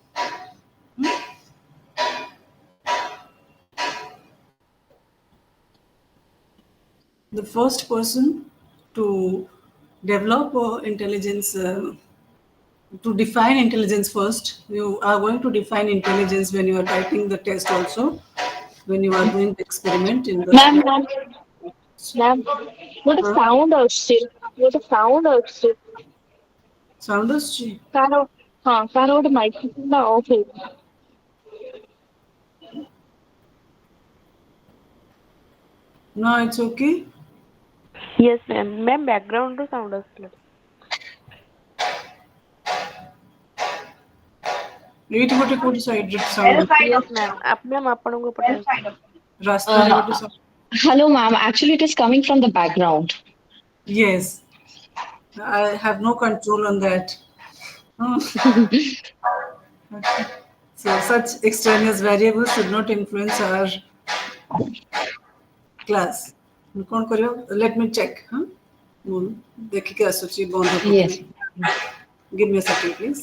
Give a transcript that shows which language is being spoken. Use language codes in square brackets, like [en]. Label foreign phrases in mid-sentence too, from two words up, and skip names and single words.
[en] The first person to develop intelligence, to define intelligence first. You are going to define intelligence when you are writing the test also, when you are doing the experiment in the मैम lab. ma'am ma'am ଗୋଟେ Huh? [or] ସାଉଣ୍ଡ ଆସୁଛି ଗୋଟେ ସାଉଣ୍ଡ ଆସୁଛି [en] Sound is [or] କାର ହଁ କାର ଗୋଟେ ମାଇକ୍ରୋଫୋନ ଟା ଅଫ୍ ହେଇଛି [en] no, it's okay. yes ma'am ma'am [or] ବ୍ୟାକଗ୍ରାଉଣ୍ଡରୁ ସାଉଣ୍ଡ ଆସୁଥିଲା। ଏଇଠି ଗୋଟେ କୋଉଠି ସାଇଡ୍ ରେ ସାଉଣ୍ଡ [en] yes ma'am ma'am [or] ଆପଣଙ୍କ ପଟେ ଆସୁଥିଲା। ରାସ୍ତାରେ ଗୋଟେ ସାଉଣ୍ଡ. [en] hello ma'am, actually it is coming from the background. Yes, I have no control on that. Hmm. So such extraneous variables should not influence our class. [or] କଣ କରିବା? [en] Let me check. [or] Huh? ଦେଖିକି ଆସୁଛି ବନ୍ଦ ହବ କି [en] Yes. [or] ନାହିଁ. [en] Give me a second, please.